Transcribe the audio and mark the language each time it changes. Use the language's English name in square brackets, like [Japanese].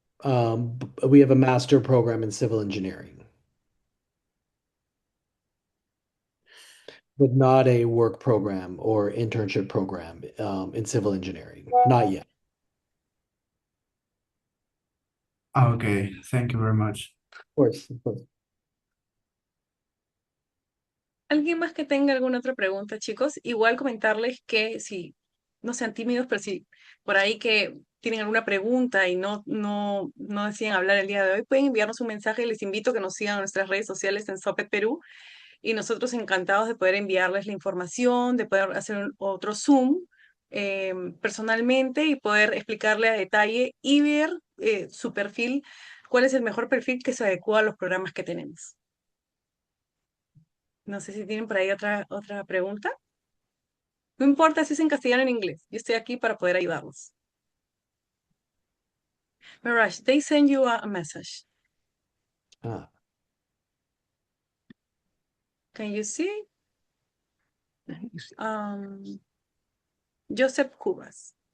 [English] We have a master program in civil engineering, but not a work program or internship program in civil engineering. Not yet. Okay, thank you very much. Of course, of course. [Spanish] ¿Alguien más que tenga alguna otra pregunta, chicos? Igual comentarles que si no sean tímidos, pero si por ahí que tienen alguna pregunta y no deciden hablar el día de hoy, pueden enviarnos un mensaje. Les invito a que nos sigan en nuestras redes sociales en Zoped Perú y nosotros encantados de poder enviarles la información, de poder hacer otro Zoom personalmente y poder explicarle a detalle y ver su perfil, cuál es el mejor perfil que se adecua a los programas que tenemos. No sé si tienen por ahí otra pregunta. No importa si es en castellano o en inglés. Yo estoy aquí para poder ayudarlos. [English] Mirage, they send you a message. Ah, Can you see? Joseph Cubas.